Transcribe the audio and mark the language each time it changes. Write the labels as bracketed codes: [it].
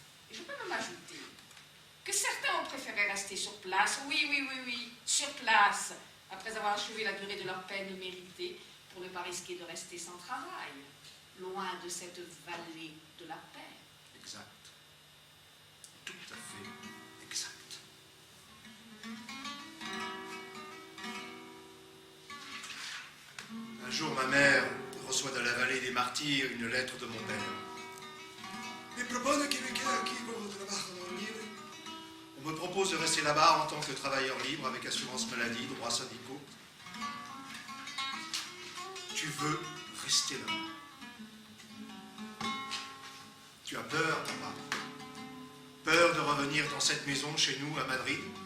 [fr] Et je peux même ajouter que certains ont préféré rester sur place, oui, sur place, après avoir achevé la durée de leur peine méritée, pour ne pas risquer de rester sans travail, loin de cette vallée de la paix. Exact. Tout à fait exact. Un jour, ma mère reçoit de la vallée des martyrs une lettre de mon père. [es] Me propone que me quede aquí como trabajo libre. [fr] On me propose de rester là-bas en tant que travailleur libre avec assurance maladie, droits syndicaux. Tu veux rester là. Tu as peur, papa. Peur de revenir dans cette maison chez nous à Madrid.